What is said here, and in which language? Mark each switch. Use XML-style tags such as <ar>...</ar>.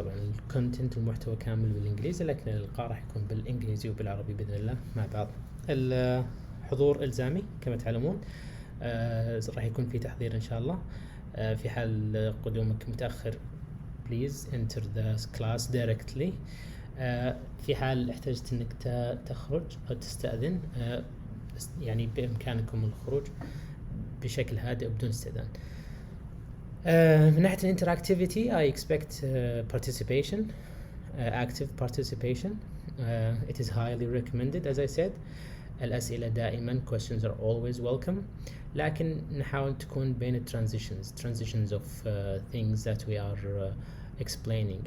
<ar>طبعا الكونتنت المحتوى كامل بالانجليزي، لكن الالقاء راح يكون بالانجليزي وبالعربي باذن الله مع بعض. الحضور الزامي كما تعلمون، راح يكون في تحضير ان شاء الله. في حال قدومك متاخر</ar> <en>please enter the class directly.</en> <ar>في حال احتجت انك تخرج او تستأذن، يعني بامكانكم الخروج بشكل هادئ بدون استئذان. من ناحية الانتراكتيفيتي</ar> <en>I expect participation, active participation. It is highly recommended as I said.</en> <ar>الأسئلة دائما</ar> <en>questions are always welcome،</en> <ar>لكن نحاول تكون بين</ar> <en>transitions of things that we are explaining.</en>